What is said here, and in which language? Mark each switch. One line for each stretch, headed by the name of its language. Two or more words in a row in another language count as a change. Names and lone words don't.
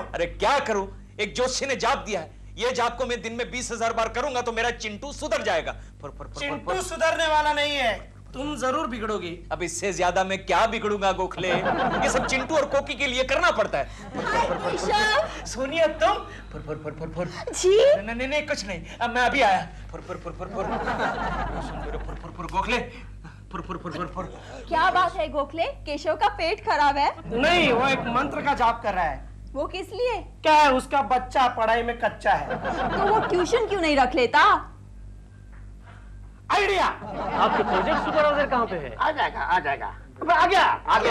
Hindi: अरे क्या करूं, एक जोशी ने जाप दिया है, ये जाप को मैं दिन में 20,000 बार करूंगा तो मेरा चिंटू सुधर जाएगा। चिंटू सुधरने वाला नहीं है, तुम जरूर बिगड़ोगी। अब इससे ज्यादा मैं क्या बिगड़ूंगा गोखले, ये सब चिंटू और कोकी के लिए करना पड़ता है। सोनिया तुम फुर फुर फुर फुर फुर जी नहीं कुछ नहीं, अब मैं अभी आया। फुर फुर फुर फुर फुर फुर फुर फुर गोखले फुर फुर फुर फुर फुर। क्या बात है गोखले, केशव का पेट खराब है? नहीं, वो एक मंत्र का जाप कर रहा है। वो किस लिए? क्या है, उसका बच्चा पढ़ाई में कच्चा है। तो वो ट्यूशन क्यों नहीं रख लेता? आइडिया। आपके प्रोजेक्ट सुपरवाइजर कहाँ पे है? आ जाएगा। आ गया